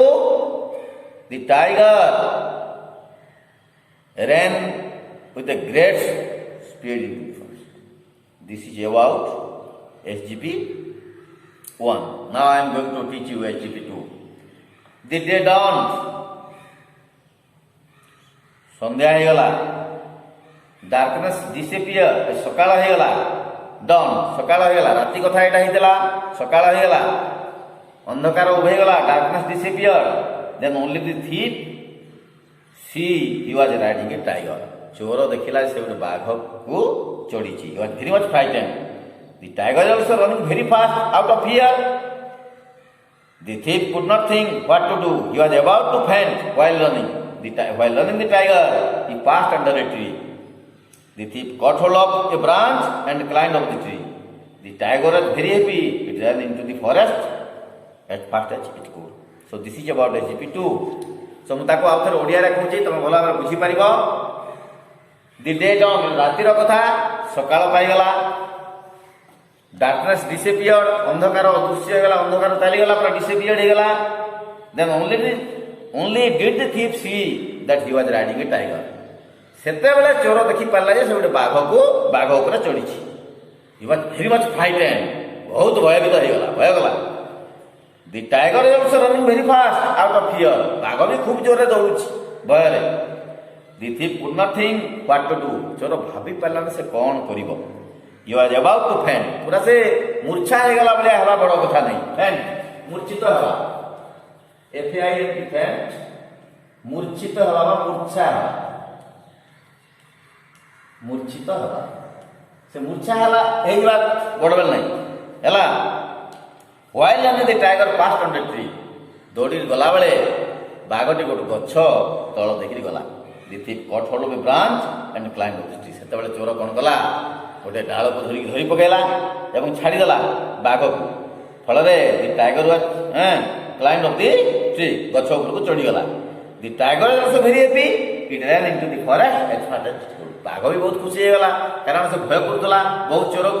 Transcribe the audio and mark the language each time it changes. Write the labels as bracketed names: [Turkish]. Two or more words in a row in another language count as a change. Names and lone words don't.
[English] The tiger ran with a great speed into the forest. This is about SGP 1. Now I am going to teach you SGP 2. The day dawned. [Odia] ସନ୍ଧ୍ୟା ହେଇଗଲା, [English] darkness disappear, [Odia] ସକାଳ ହେଇଗଲା, [English] ଡନ୍ [Odia] ସକାଳ ହେଇଗଲା, ରାତି କଥା ଏଇଟା ହେଇଥିଲା, ସକାଳ ହେଇଗଲା, ଅନ୍ଧକାର ଉଭେଇଗଲା, [English] darkness disappear, then only the thief see he was riding a tiger. [Odia] ଚୋର ଦେଖିଲା ସେ ଗୋଟେ ବାଘକୁ ଚଢ଼ିଛି. [English] He was very much frightened. The tiger also running very fast out of fear. The thief could not think what to do. He was about to faint while running. While running the tiger, he passed under a tree. The thief caught hold of a branch and climbed up the tree. The tiger was very happy. It ran into the forest as fast as it could. So this is about SGP2. [Odia] So ମୁଁ ତାକୁ ଆଉ ଥରେ ଓଡ଼ିଆରେ କହୁଛି, ତମେ ଭଲ ଭାବରେ ବୁଝିପାରିବ. [English] the day dawn, [Odia] ରାତିର କଥା, ସକାଳ ପାଇଗଲା. [English] Darkness disappeared, [Odia] ଅନ୍ଧକାର ଅଦୃଶ୍ୟ ହେଇଗଲା, ଅନ୍ଧକାର ଚାଲିଗଲା, ପୁରା disappeared ହେଇଗଲା. [English] Then only did the thief see that he was riding a tiger. [Odia] ସେତେବେଳେ ଚୋର ଦେଖି ପାରିଲା ଯେ ସେ ଗୋଟେ ବାଘ ଉପରେ ଚଢ଼ିଛି. [English] He was very much frightened, [Odia] ବହୁତ ଭୟଭୀତ ହେଇଗଲା, ଭୟ ଗଲା. [English] The tiger is also running very fast out of fear. [Odia] ବାଘ ବି ଖୁବ୍ ଜୋରରେ ଦୌଡୁଛି ଭୟରେ. [English] The thief could not think what to do. [Odia] ଚୋର ଭାବି ପାରିଲାନି ସେ କ'ଣ କରିବ. [English] He was about to faint. [Odia] ପୁରା ସେ ମୂର୍ଚ୍ଛା ହେଇଗଲା ଭଳିଆ ହେବା ବଡ଼ କଥା ନାହିଁ. faint, ମୂର୍ଚ୍ଛିତ ହେବା. [English] FAINT, faint, [Odia] ମୂର୍ଚ୍ଛିତ ହେବା ବା ମୂର୍ଚ୍ଛା ହେବା. ମୂର୍ଚ୍ଛିତ ହେବା, ସେ ମୂର୍ଚ୍ଛା ହେଲା, ହେଇଯିବା ବଡ଼ ବେଳ ନାହିଁ ହେଲା. [English] While running the tiger passed on the tree. [Odia] ଦୌଡ଼ି ଗଲାବେଳେ ବାଘଟି ଗୋଟେ ଗଛ ତଳ ଦେଖିକି ଗଲା. [English] The thief caught hold of a branch and climbed up the tree. [Odia] ସେତେବେଳେ ଚୋର କ'ଣ କଲା, ଗୋଟେ ଡାଳକୁ ଧରି ପକାଇଲା ଏବଂ ଛାଡ଼ିଦେଲା ବାଘକୁ. [English] ଫଳରେ the tiger climb of the tree, [Odia] ଗଛ ଉପରକୁ ଚଢ଼ିଗଲା. [English] the tiger also very happy. it ran into the forest as fast as it could. [Odia] ବାଘ ବି ବହୁତ ଖୁସି ହେଇଗଲା, କାରଣ ସେ ଭୟ କରୁଥିଲା ବହୁତ ଚୋରକୁ.